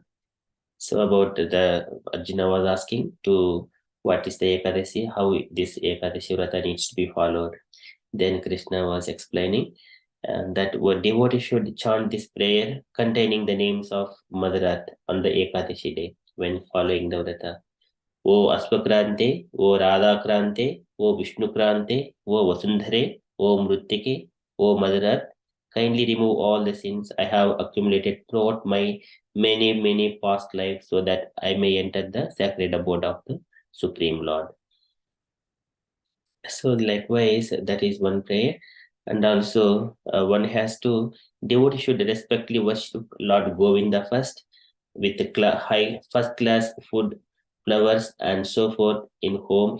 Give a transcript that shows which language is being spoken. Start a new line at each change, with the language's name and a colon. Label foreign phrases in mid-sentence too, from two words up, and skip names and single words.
English: So about the Arjuna was asking to what is the Ekadasi, how this Ekadasi Vrata needs to be followed. Then Krishna was explaining that what devotee should chant this prayer containing the names of Mother Earth on the Ekadashi day when following the Vrata. O Aspakrante, O Radhakrante, O Vishnukrante, O Vasundhare, O Mruttike, O Mother Earth, kindly remove all the sins I have accumulated throughout my many past lives so that I may enter the sacred abode of the Supreme Lord. So likewise, that is one prayer. And also one has to, devotee should respectfully worship Lord Govinda first with the high first class food, flowers and so forth in home.